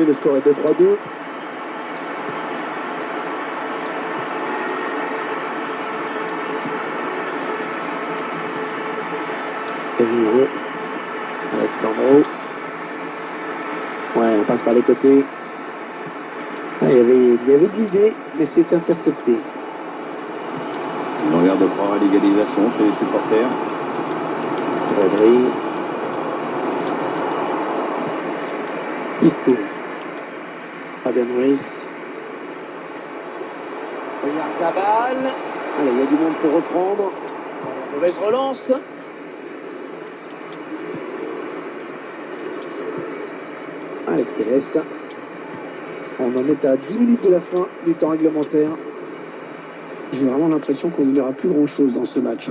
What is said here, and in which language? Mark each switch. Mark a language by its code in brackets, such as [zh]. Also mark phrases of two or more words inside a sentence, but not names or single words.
[fr] Le score est de 3-2. Casemiro. Alexandro. Ouais, on passe par les côtés. Ah, il y avait de l'idée, mais c'est intercepté. Ils ont l'air de croire à l'égalisation chez les supporters. Rodri. Isco. Fabian Ruiz. Oyarzabal. Allez, il y a du monde pour reprendre. Mauvaise relance. Alex Telles. On en est à 10 minutes de la fin du temps réglementaire. J'ai vraiment l'impression qu'on ne verra plus grand-chose dans ce match.